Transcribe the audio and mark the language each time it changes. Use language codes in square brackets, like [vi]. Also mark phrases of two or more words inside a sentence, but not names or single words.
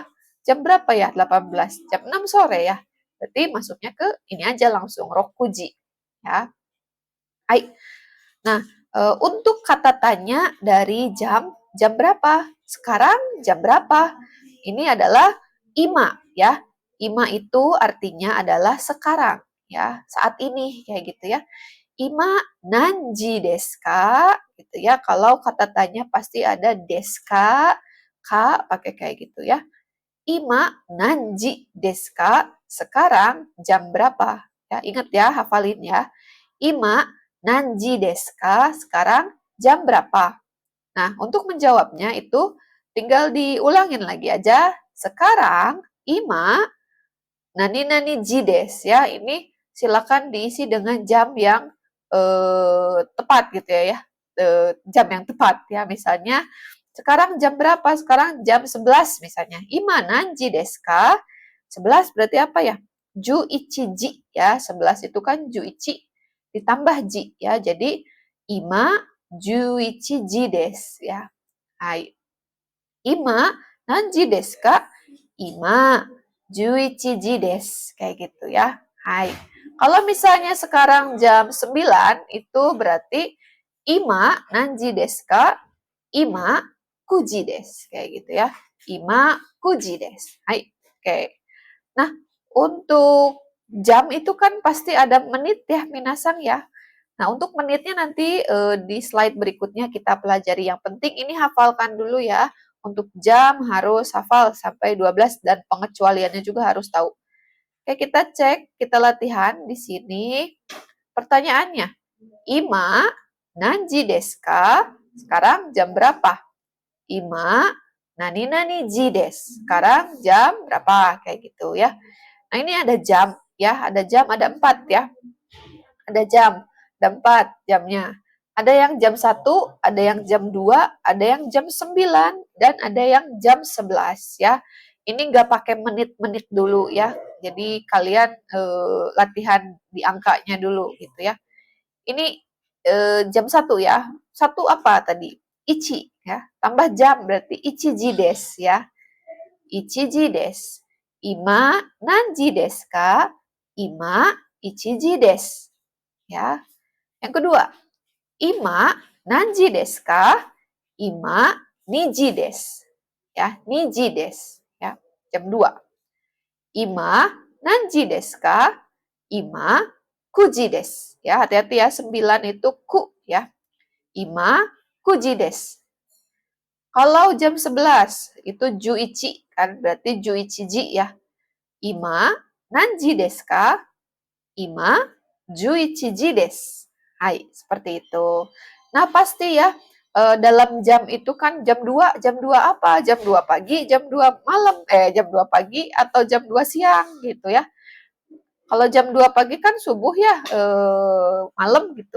[id] Jam berapa ya? 18. Jam 6 sore ya. Berarti masuknya ke ini aja langsung rokuji ya. Hai. Nah, untuk kata tanya dari jam berapa? Sekarang jam berapa? Ini adalah ima ya. Ima itu artinya adalah sekarang ya, saat ini kayak gitu ya. [ja] 今何時ですか? [id] Gitu ya. Kalau kata tanya pasti ada [ja] ですか, [id] pakai kayak gitu ya. [ja] 今何時ですか? [id] Sekarang jam berapa? Ya, ingat ya, hafalin ya. [ja] 今何時ですか? [id] Sekarang jam berapa? Nah, untuk menjawabnya itu tinggal diulangin lagi aja. [ja] Sekarang 今何々時です ya. [id] Ini silakan diisi dengan jam yang tepat gitu ya. Jam yang tepat ya. Misalnya sekarang jam berapa? Sekarang jam 11 misalnya. [ja] 今何時ですか? [id] 11 berarti apa ya? [ja] 十一時 [id] ya. 11 itu kan [ja] 十一 [id] ditambah ji ya. [ja] Jadi 今十一時です ya. はい。今何時ですか? 今11時です. [id] Kayak gitu ya. Hai. Kalau misalnya sekarang jam 9 itu berarti [ja] 今何時ですか? 今九時です. [id] Kayak gitu ya. [ja] 今九時です. [id] Hai. Oke. Nah, untuk jam itu kan pasti ada menit ya, minasang ya. Nah, untuk menitnya nanti di slide berikutnya kita pelajari. Yang penting ini hafalkan dulu ya. Untuk jam harus hafal sampai 12 dan pengecualiannya juga harus tahu. Oke, kita cek, kita latihan di sini. Pertanyaannya, [ja] 今何時ですか? [id] Sekarang jam berapa? [ja] 今何々時です. [id] Sekarang jam berapa? Kayak gitu ya. Nah, ini ada jam ya, ada jam, ada 4 ya. Ada jam, ada 4 jamnya. Ada yang jam 1, ada yang jam 2, ada yang jam 9, dan ada yang jam 11 ya. Ini nggak pakai menit-menit dulu ya. Jadi kalian latihan di angkanya dulu gitu ya. Ini jam 1 ya. 1 apa tadi? Ichi ya. Tambah jam berarti [ja] 一時です [id] ya. [ja] 一時です。今何時ですか? 今一時です. [id] Ya. Yang kedua, [ja] 今何時ですか? 今二時です. Ya, 二時です. [id] Ya. Jam 2. [ja] 今何時ですか? 今九時です. [id] Ya, hati-hati ya, 9 itu ku ya. [ja] 今九時です. [id] Kalau jam 11 itu juichi kan berarti juichiji ya. [ja] 今何時ですか？今十一時です. [id] Hai, seperti itu. Nah, pasti ya dalam jam itu kan jam 2 apa? Jam 2 pagi, jam 2 malam, jam 2 pagi atau jam 2 siang gitu ya. Kalau jam 2 pagi kan subuh ya, malam gitu.